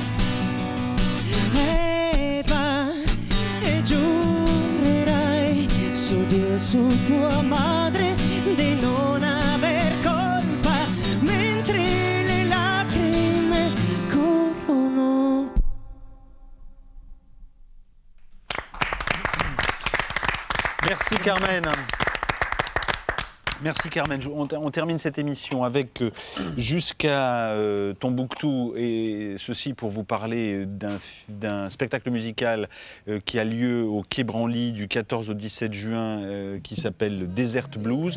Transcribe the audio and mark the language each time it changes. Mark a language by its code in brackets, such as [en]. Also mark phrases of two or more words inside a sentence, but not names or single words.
[it] Eva, e giurerai su Dio e su tua madre di non aver colpa, mentre le lacrime corrono. [fr] Merci Carmen. Merci Carmen. On termine cette émission avec Jusqu'à Tombouctou, et ceci pour vous parler d'un spectacle musical qui a lieu au Quai Branly du 14 au 17 juin qui s'appelle Desert Blues.